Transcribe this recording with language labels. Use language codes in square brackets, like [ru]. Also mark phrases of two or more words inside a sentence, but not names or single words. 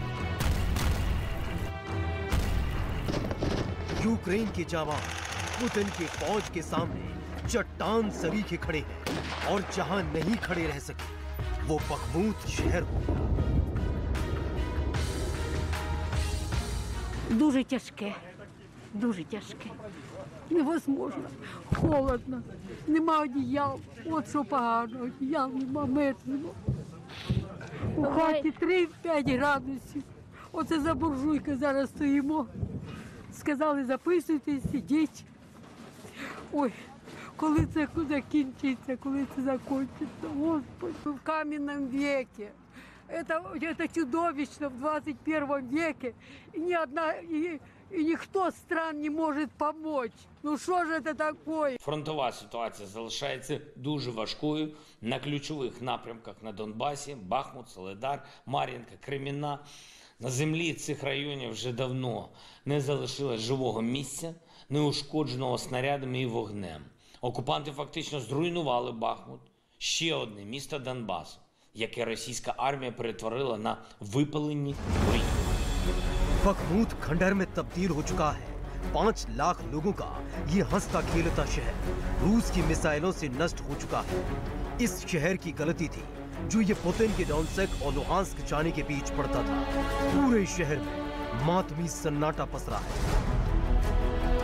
[hi] यूक्रेन के जवान पुतिन के फौज के सामने चट्टान सरीखे खड़े हैं और जहां नहीं खड़े रह सके वो बखमूत शहर हो गया। [uk] Дуже тяжке, дуже тяжке. Невозможно. Холодно. Нема одіял. От що погано. Одіял нема, мертвого. У хаті 3-5 градусів. Оце за буржуйкою зараз стоїмо. Сказали, записуйтесь, сидіть. Ой, коли це закінчиться, коли це закінчиться, Господи. [ru] В каменном веке. Это чудовищно в 21 веке. И ни одна, и никто стран не может помочь. [uk] Ну що ж це таке? Фронтова ситуація залишається дуже важкою на ключових напрямках на Донбасі: Бахмут, Солидар, Мар'їнка, Кремінна. На землі цих районів вже давно не залишилось живого місця, неушкодженого снарядами і вогнем. Окупанти фактично зруйнували Бахмут, ще одне місто Донбасу, яке російська армія перетворила на випалені руїни. [hi] बखमूत खंडहर में तब्दील हो चुका है। 5 लाख लोगों का ये हंसता खेलता शहर रूस की मिसाइलों से नष्ट हो चुका है। इस शहर की गलती थी जो ये पुतिन के डोनेत्स्क और लुहांस्क जाने के बीच पड़ता था। पूरे शहर में मातमी सन्नाटा पसरा है।